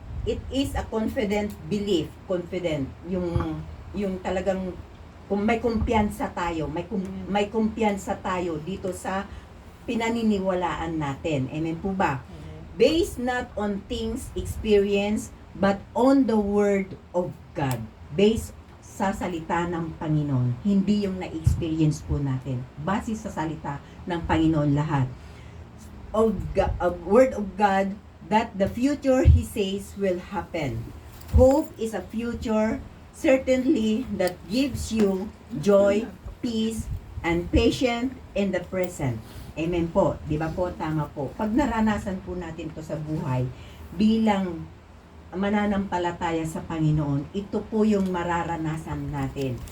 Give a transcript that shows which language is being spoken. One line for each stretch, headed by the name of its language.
English: It is a confident belief. Confident.
Filipino: Yung talagang kung may kumpiyansa tayo, may kumpiyansa tayo dito sa pinaniniwalaan natin. Amen po ba?
English: Based not on things experienced, but on the Word of God.
Filipino: Based sa salita ng Panginoon. Hindi yung na-experience po natin. Base sa salita ng Panginoon lahat.
English: Of Word of God, that the future He says will happen. Hope is a future certainly that gives you joy, peace, and patience in the present.
Filipino: Amen po. Di ba po? Tama po. Pag naranasan po natin to sa buhay, bilang mananampalataya sa Panginoon, ito po yung mararanasan natin.